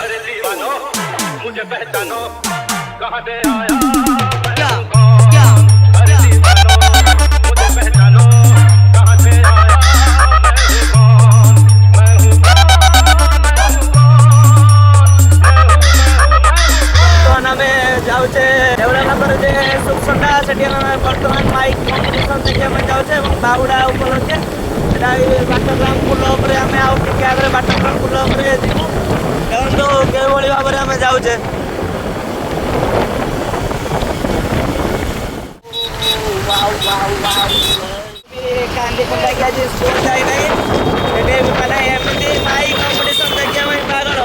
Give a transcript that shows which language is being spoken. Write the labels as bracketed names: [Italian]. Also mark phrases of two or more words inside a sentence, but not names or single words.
[Hindi] अरे दीवानो मुझे पहचानो, कहाँ से आया मैं हूँ कौन? अरे दीवानो मुझे पहचानो, कहाँ से आया मैं हूँ कौन? मैं हूँ कौन? [Odia] ଆମେ ଯାଉଛେ ଦେଉଳା ପରେ ଯେ ସୁଖସଣ୍ଡା ସେଠି ଆମେ ବର୍ତ୍ତମାନ ମାଇକ୍ କମ୍ପିଟିସନ୍ ଦେଖି ଆମେ ଯାଉଛେ ଏବଂ ବାହୁଡ଼ା ଉପଲକ୍ଷେ ସେଟା ବାଟଗ୍ରାମ ପୁଲ ଉପରେ ଆମେ ଆଉ ଟିକେ ଆଗରେ ବାଟଗ୍ରାମ ପୁଲ ଉପରେ ଯିବୁ। ଦେଖନ୍ତୁ କେଉଁଭଳି ଭାବରେ ଆମେ ଯାଉଛେ। କାନ୍ଦି କୁଣ୍ଡାକି ଆଜି ସ୍କୁଲ ଯାଇନାହିଁ, ସେଠି ମାନେ ଏମିତି ମାଇକ୍ କମ୍ପିଟିସନ୍ ଦେଖିବା ପାଇଁ ପାଗଳ।